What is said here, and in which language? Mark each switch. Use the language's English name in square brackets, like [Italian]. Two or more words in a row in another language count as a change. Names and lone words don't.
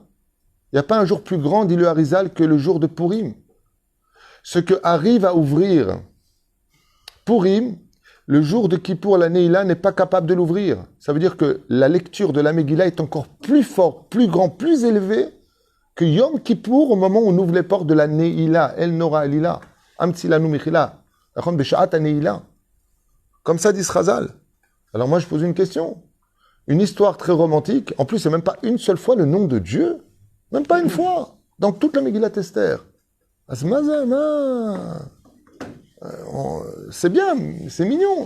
[French] Il n'y a pas un jour plus grand, dit le Harizal, que le jour de Purim. Ce que arrive à ouvrir Purim, le jour de Kippour, la Neila n'est pas capable de l'ouvrir. Ça veut dire que la lecture de la Megillah est encore plus forte, plus grand, plus élevée que Yom Kippour au moment où on ouvre les portes de la Neila. [Hebrew] El Nora Elila. Amtsilanu Mechila. Achon Beshaat Neila. [French] Comme ça dit Srazal. Alors moi je pose une question. Une histoire très romantique. En plus, c'est même pas une seule fois le nom de Dieu. Même pas une fois. Dans toute la Megillat Esther. Asmazama. C'est bien, c'est mignon.